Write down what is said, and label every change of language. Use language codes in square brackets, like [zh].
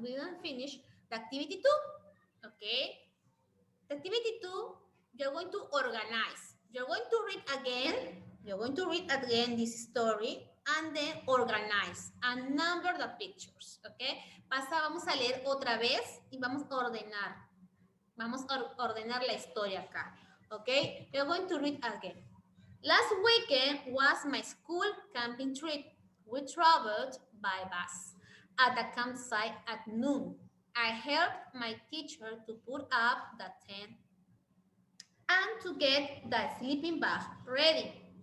[en] We didn't finish the activity 2. Ok. The activity 2, you're going to organize. You're going to read again You're going to read again this story and then organize and number the pictures, ¿ok? [es] Vamos a leer otra vez y vamos a ordenar. Vamos a ordenar la historia acá, ¿ok? [en] You're going to read again. Last weekend was my school camping trip. We traveled by bus at the campsite at noon. I helped my teacher to put up the tent and to get the sleeping bag ready.